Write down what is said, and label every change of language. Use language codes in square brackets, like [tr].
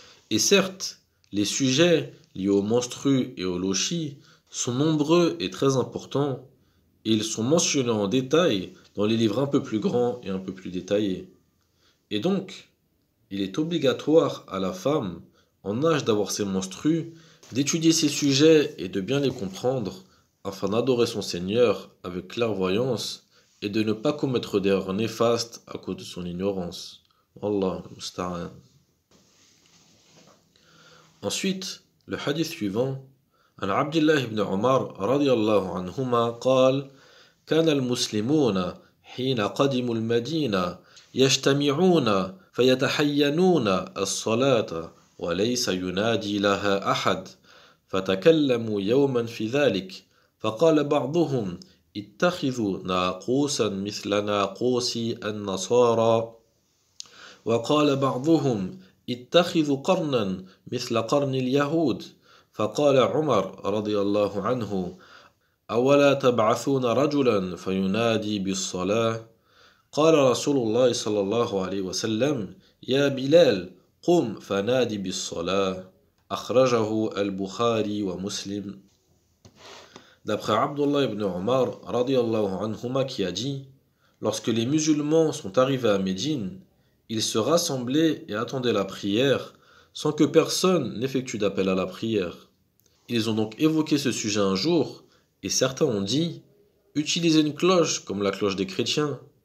[fr] Et certes, les sujets liés aux menstrues et aux lochis sont nombreux et très importants, et ils sont mentionnés en détail dans les livres un peu plus grands et un peu plus détaillés. Et donc, il est obligatoire à la femme, en âge d'avoir ses menstrues, d'étudier ces sujets et de bien les comprendre, afin d'adorer son Seigneur avec clairvoyance et de ne pas commettre d'erreurs néfastes à cause de son ignorance. [ar] Wallahu musta'an. [fr] Ensuite, le hadith suivant, [ar] عن عبد الله بن عمر رضي الله عنهما قال: كان المسلمون حين قدموا المدينة يجتمعون فيتحينون الصلاة وليس ينادي لها أحد، فتكلموا يوما في ذلك، فقال بعضهم: اتخذوا ناقوسا مثل ناقوس النصارى، وقال بعضهم: اتخذوا قرنا مثل قرن اليهود. فقال عمر رضي الله عنه: أولا تبعثون رجلا فينادي بالصلاة؟ قال رسول الله صلى الله عليه وسلم: يا بلال قم فنادي بالصلاة. أخرجه البخاري ومسلم. [fr] D'après Abdullah ibn Omar radiyallahu anhuma qui a dit: lorsque les musulmans sont arrivés à Médine, ils se rassemblaient et attendaient la prière sans que personne n'effectue d'appel à la prière. Ils ont donc évoqué ce sujet un jour, et certains ont dit: utilisez une cloche comme la cloche des chrétiens.